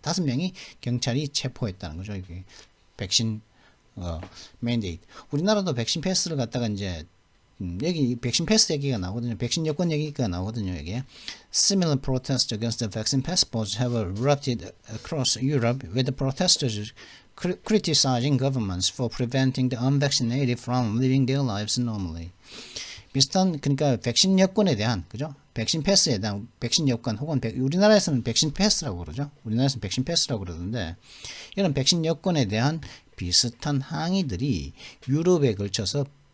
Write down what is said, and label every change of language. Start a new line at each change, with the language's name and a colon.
Korean: 5명이 경찰이 체포했다는 거죠. 이게 백신 맨데이트. 우리나라도 백신 패스를 갖다가 이제 여기 백신 패스 얘기가 나오거든요. 백신 여권 얘기가 나오거든요. 여기에
English: similar protests against the vaccine passports have erupted across Europe, with the protesters criticizing governments for preventing the unvaccinated from living their lives normally.
Korean: 비슷한, 그러니까 백신 여권에 대한, 그죠? 백신 패스에 대한 백신 여권 혹은 우리나라에서는 백신 패스라고 그러죠. 우리나라에서는 백신 패스라고 그러는데, 이런 백신 여권에 대한 비슷한 항의들이 유럽에 걸쳐서